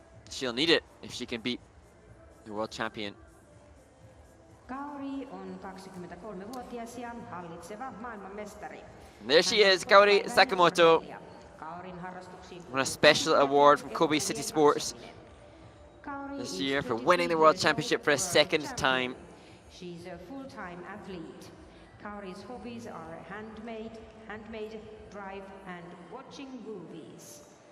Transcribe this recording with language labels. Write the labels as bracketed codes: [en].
[en] She'll need it if she can beat the world champion. [fi] Kaori on 23-vuotias ja hallitseva maailmanmestari. [en] There she is, Kaori Sakamoto. [fi] Kaorin harrastuksiin [en] Won a special award from Kobe City Sports this year for winning the World Championship for a second time. She's a full-time athlete. Kaori's hobbies are handmade, drive, and watching movies.